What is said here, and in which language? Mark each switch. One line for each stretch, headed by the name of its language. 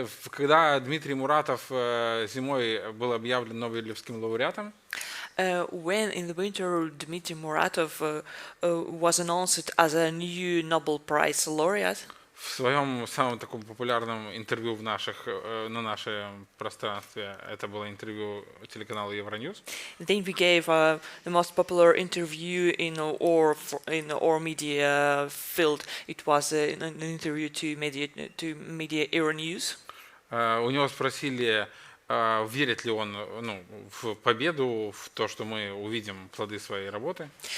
Russian: Когда Дмитрий Муратов зимой был объявлен Нобелевским лауреатом,
English: when in the winter Dmitry Muratov was announced as a new Nobel Prize laureate,
Russian: в своем самом таком популярном интервью на нашем пространстве, это было интервью телеканала Евроньюз.
English: Then we gave the most popular interview in our media field. It was an interview to media Euronews.
Russian: У него спросили, верит ли он в победу, в то, что мы увидим плоды своей работы.